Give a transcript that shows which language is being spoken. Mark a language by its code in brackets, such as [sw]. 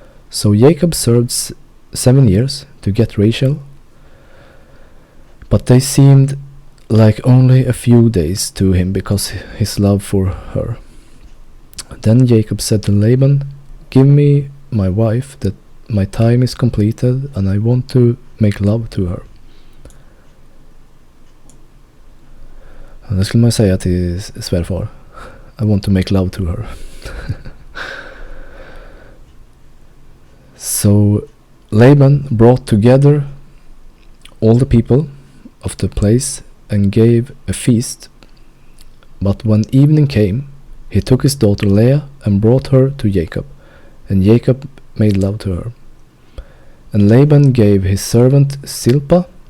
[en] So Jacob served 7 years to get Rachel, but they seemed like only a few days to him because his love for her. Then Jacob said to Laban, "Give me my wife, that my time is completed and I want to make love to her." [sv] Det skulle man säga till svärfar. [en] I want to make love to her. So Laban brought together all the people of the place and gave a feast. But when evening came, he took his daughter Leah and brought her to Jacob, and Jacob made love to her. And Laban gave his servant Zilpah,